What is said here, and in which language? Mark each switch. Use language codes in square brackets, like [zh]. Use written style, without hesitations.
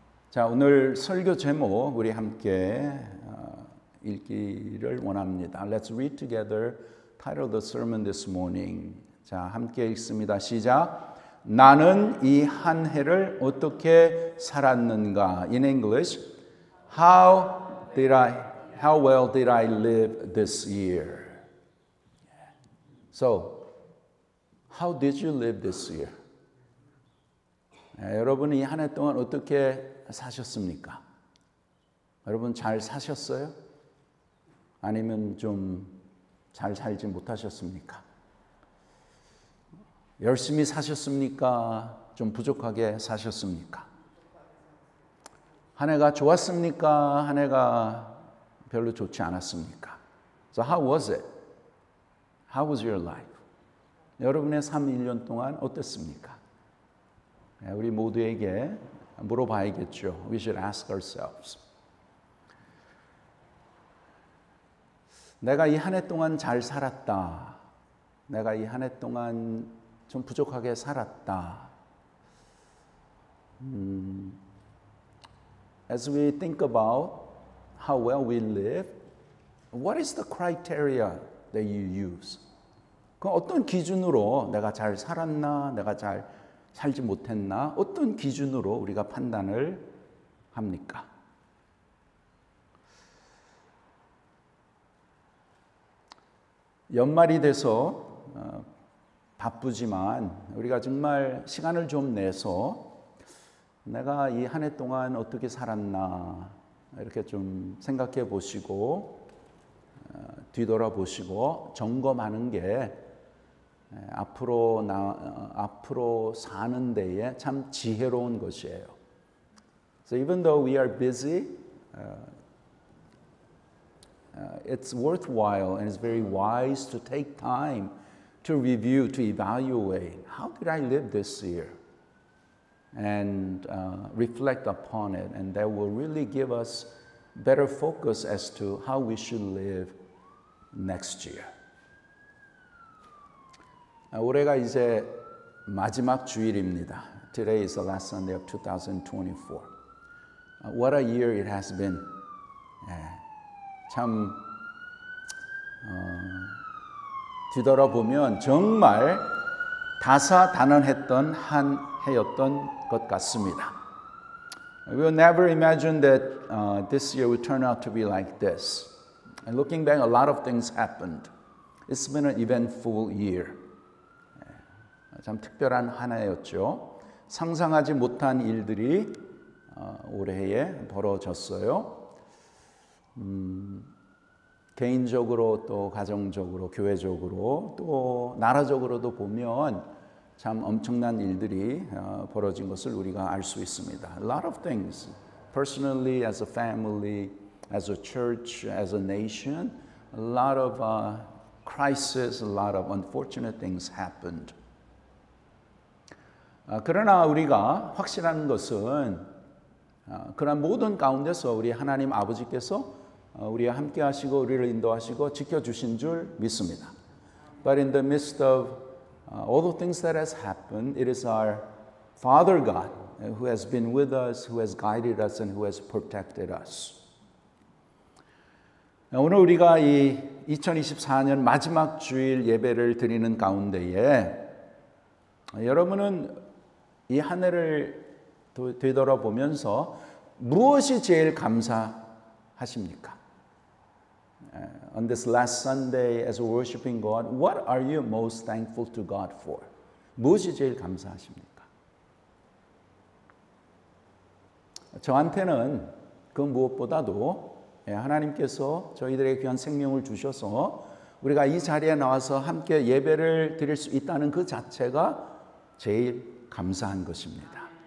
[ko] 자, 오늘 설교 제목 우리 함께 읽기를 원합니다. [en] Let's read together. Title of the sermon this morning. [ko] 자, 함께 읽습니다. 시작. 나는 이 한 해를 어떻게 살았는가? [en] In English, how well did I live this year? So, how did you live this year? [ko] 여러분 이 한 해 동안 어떻게 사셨습니까? 여러분 잘 사셨어요? 아니면 좀 잘 살지 못하셨습니까? 열심히 사셨습니까? 좀 부족하게 사셨습니까? 한 해가 좋았습니까? 한 해가 별로 좋지 않았습니까? [en] So how was it? How was your life? [ko] 여러분의 삶 1년 동안 어땠습니까? 우리 모두에게 물어봐야겠죠. [en] We should ask ourselves. [ko] 내가 이 한 해 동안 잘 살았다. 내가 이 한 해 동안 좀 부족하게 살았다. [en] As we think about how well we live, what is the criteria that you use? [ko] 그 어떤 기준으로 내가 잘 살았나, 내가 잘 살지 못했나, 어떤 기준으로 우리가 판단을 합니까? 연말이 돼서 바쁘지만 우리가 정말 시간을 좀 내서 내가 이 한 해 동안 어떻게 살았나 이렇게 좀 생각해 보시고 뒤돌아보시고 점검하는 게 앞으로 사는 데에 참 지혜로운 것이에요. [en] So even though we are busy, it's worthwhile and it's very wise to take time to review, to evaluate how did I live this year, and reflect upon it, and that will really give us better focus as to how we should live next year. [ko] 올해가 이제 마지막 주일입니다. [en] Today is the last Sunday of 2024. What a year it has been. [ko] 참 뒤돌아보면 정말 다사다난했던 한 해였던 것 같습니다. [en] We will never imagine that this year would turn out to be like this. And looking back, a lot of things happened. It's been an eventful year. [ko] 참 특별한 한 해였죠. 상상하지 못한 일들이 올해에 벌어졌어요. 개인적으로 또 가정적으로 교회적으로 또 나라적으로도 보면 참 엄청난 일들이 벌어진 것을 우리가 알 수 있습니다. [en] A lot of things, personally, as a family, as a church, as a nation, a lot of crises, a lot of unfortunate things happened. [ko] 그러나 우리가 확실한 것은 그런 모든 가운데서 우리 하나님 아버지께서 우리와 함께 하시고 우리를 인도하시고 지켜주신 줄 믿습니다. [en] But in the midst of all the things that has happened, it is our Father God who has been with us, who has guided us, and who has protected us. [ko] 오늘 우리가 이 2024년 마지막 주일 예배를 드리는 가운데에 여러분은 이 한 해를 되돌아보면서 무엇이 제일 감사하십니까? [en] On this last Sunday as worshiping God, what are you most thankful to God for? [ko] 무엇이 제일 감사하십니까? 저한테는 그 무엇보다도 하나님께서 저희들에게 귀한 생명을 주셔서 우리가 이 자리에 나와서 함께 예배를 드릴 수 있다는 그 자체가 제일 감사한 것입니다.